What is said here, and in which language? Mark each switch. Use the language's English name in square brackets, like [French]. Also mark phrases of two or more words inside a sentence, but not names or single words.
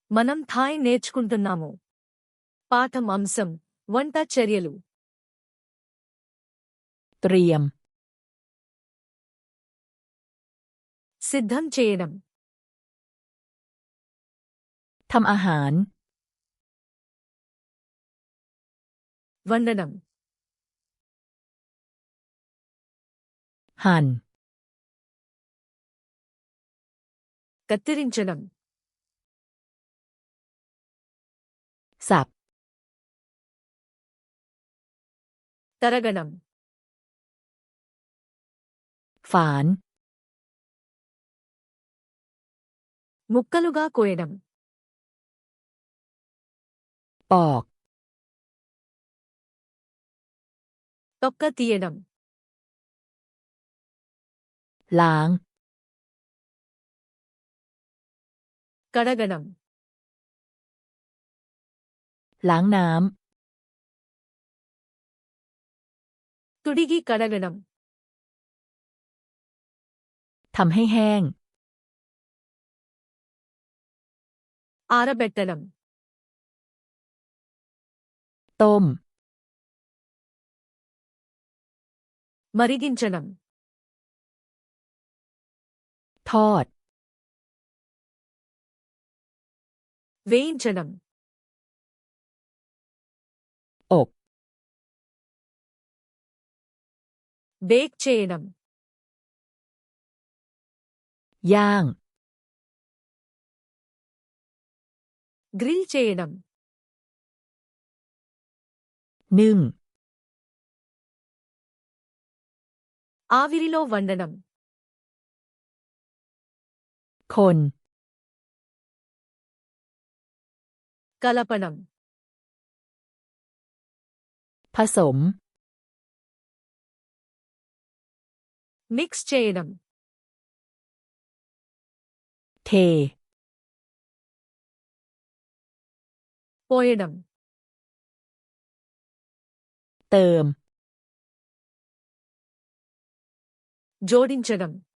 [Telugu] మనం థాయ్ నేర్చుకుంటున్నాము. పాఠం అంశం వంట చర్యలు. [Thai] เตรียม [Telugu] సిద్ధం చేయడం. [Thai] ทำอาหาร [Telugu] వండడం. [Thai] หั่น [Telugu] కత్తిరించడం. [Thai] สับ [Telugu] తరగడం. [Thai] ฝาน [Telugu] ముక్కలుగా కోయడం. [Thai] ปอก [Telugu] తొక్క తీయడం. [Thai] ล้าง [Telugu] కడగడం. [Thai] ล้างน้ [Telugu] తుడిగి కడగడం. [Thai] ำ ทำให้แห้ง [Telugu] ఆరబెట్టడం. [Thai] ต้ม [Telugu] మరిగించడం. [Thai] ทอด [Telugu] వేయించడం. [Thai] อบ [Telugu] బేక్ చేయడం. [Thai] ย่าง [Telugu] గ్రిల్ చేయడం. [Thai] นึ่ง [Telugu] ఆవిరిలో వండడం. [Thai] คน [Telugu] కలపడం. [Thai] ผสม [Telugu] మిక్స్ చేయడం. [Thai] เท [Telugu] పోయడం. [Thai] เติม [Telugu] జోడించడం.